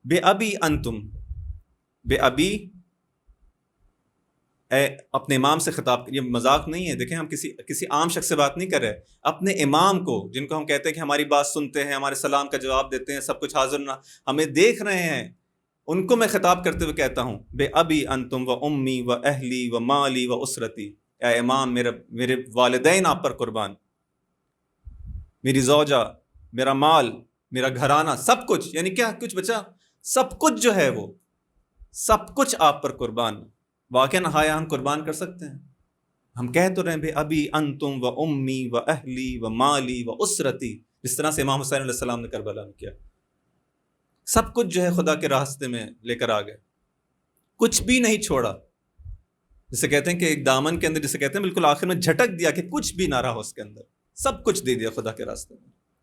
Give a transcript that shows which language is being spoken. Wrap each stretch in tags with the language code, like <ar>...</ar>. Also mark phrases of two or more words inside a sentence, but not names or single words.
<ar>بے ابی انتم، بے ابی</ar> <ur>اے اپنے امام سے خطاب، یہ مذاق نہیں ہے. دیکھیں ہم کسی عام شخص سے بات نہیں کر رہے، اپنے امام کو جن کو ہم کہتے ہیں کہ ہماری بات سنتے ہیں، ہمارے سلام کا جواب دیتے ہیں، سب کچھ حاضر نہ ہمیں دیکھ رہے ہیں، ان کو میں خطاب کرتے ہوئے کہتا ہوں</ur> <ar>بے ابی انتم و امی و اہلی و مالی و اسرتی.</ar> <ur>اے امام، میرے والدین آپ پر قربان، میری زوجہ، میرا مال، میرا گھرانہ، سب کچھ، یعنی کیا کچھ بچا؟ سب کچھ جو ہے وہ سب کچھ آپ پر قربان. واقعا آیا ہم قربان کر سکتے ہیں؟ ہم کہہ تو رہے ہیں</ur> <ar>بے ابی انتم و امی و اہلی و مالی و اسرتی،</ar> <ur>جس طرح سے امام حسین</ur> <ar>علیہ السلام</ar> <ur>نے کربلا میں کیا. سب کچھ جو ہے خدا کے راستے میں لے کر آ گئے، کچھ بھی نہیں چھوڑا. جسے کہتے ہیں کہ ایک دامن کے اندر، جسے کہتے ہیں بالکل آخر میں جھٹک دیا کہ کچھ بھی نہ رہا اس کے اندر، سب کچھ دے دیا خدا کے راستے میں.</ur>